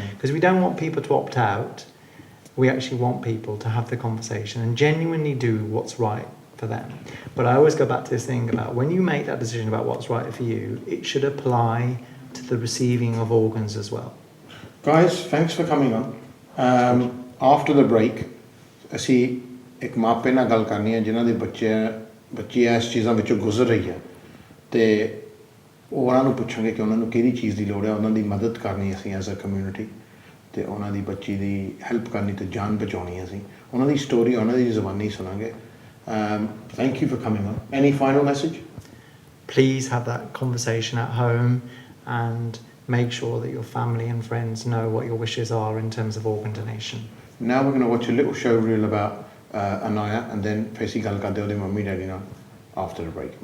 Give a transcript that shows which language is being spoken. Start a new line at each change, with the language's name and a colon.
English: Because we don't want people to opt out. We actually want people to have the conversation and genuinely do what's right for them. But I always go back to this thing about when you make that decision about what's right for you, it should apply to the receiving of organs as well. Guys, thanks for coming on. After the break,
Punjabi: ਅਸੀਂ ਇੱਕ ਮਾਪੇ ਨਾਲ ਗੱਲ ਕਰਨੀ ਹੈ ਜਿਨ੍ਹਾਂ ਦੇ ਬੱਚੇ ਇਸ ਚੀਜ਼ਾਂ ਵਿੱਚੋਂ ਗੁਜ਼ਰ ਰਹੀ ਹੈ ਤੇ ਉਹਨਾਂ ਨੂੰ ਪੁੱਛਾਂਗੇ ਕਿ ਉਹਨਾਂ ਨੂੰ ਕਿਹੜੀ ਚੀਜ਼ ਦੀ ਲੋੜ ਹੈ ਉਹਨਾਂ ਦੀ ਮਦਦ ਕਰਨੀ ਅਸੀਂ
English: as a community
Punjabi: ਤੇ ਉਹਨਾਂ ਦੀ ਬੱਚੀ ਦੀ ਹੈਲਪ ਕਰਨੀ ਤੇ ਜਾਨ ਬਚਾਉਣੀ ਅਸੀਂ ਉਹਨਾਂ ਦੀ ਸਟੋਰੀ ਉਹਨਾਂ ਦੀ ਜ਼ੁਬਾਨੀ ਸੁਣਾਂਗੇ
English: Thank you for coming on any final message Please have that conversation at home and make sure that your family and friends know what your wishes are in terms of organ donation. Now we're going to watch a little show reel about Anaya and then
Punjabi: ਫੇਸੀ ਗੱਲ ਕਰਦੇ ਉਹਦੇ mummy daddy ਨਾਲ
English: after the break.